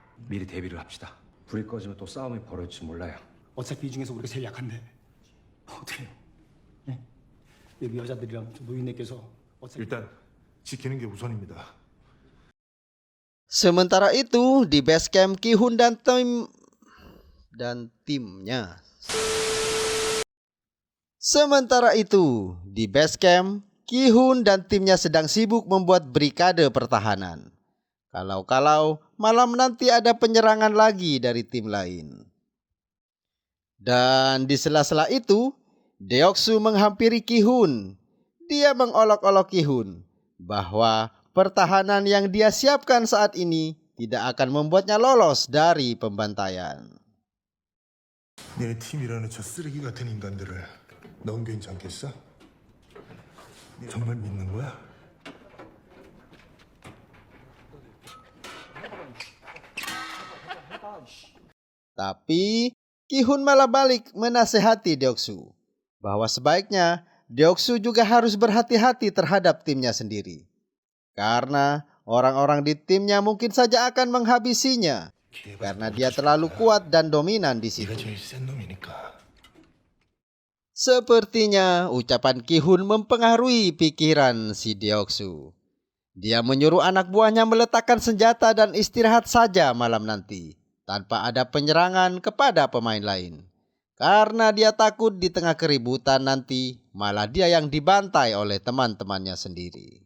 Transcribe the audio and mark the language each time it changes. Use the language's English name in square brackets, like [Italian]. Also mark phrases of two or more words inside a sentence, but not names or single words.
[Korean] 미리 대비를 합시다. 불이 꺼지면 또 싸움이 벌어질지 몰라요. 어차피 이 중에서 우리가 제일 약한데 어떻게요? 여기 여자들이랑 노인네께서 어차피 일단 지키는 게 우선입니다. [Indonesian] Sementara itu di [English] base camp [Indonesian] Ki-hun dan timnya. Sementara itu di [English] base camp [Indonesian] Ki-hun dan timnya sedang sibuk membuat brigade pertahanan. Kalau-kalau malam nanti ada penyerangan lagi dari tim lain. Dan di sela-sela itu, Deoksu menghampiri Ki-hun. Dia mengolok-olok Ki-hun bahwa pertahanan yang dia siapkan saat ini tidak akan membuatnya lolos dari pembantaian. [Korean] 내 팀이라는 저 쓰레기 같은 인간들을 넌 괜찮겠어? 정말 믿는 거야? [Indonesian] Tapi Ki-hun malah balik menasehati Deoksu bahwa sebaiknya Deoksu juga harus berhati-hati terhadap timnya sendiri. Karena orang-orang di timnya mungkin saja akan menghabisinya karena dia terlalu kuat dan dominan di situ. [Korean] 네가 제일 센 놈이니까. [Indonesian] Sepertinya ucapan Ki-hun mempengaruhi pikiran si Deoksu. Dia menyuruh anak buahnya meletakkan senjata dan istirahat saja malam nanti tanpa ada penyerangan kepada pemain lain. Karena dia takut di tengah keributan nanti malah dia yang dibantai oleh teman-temannya sendiri.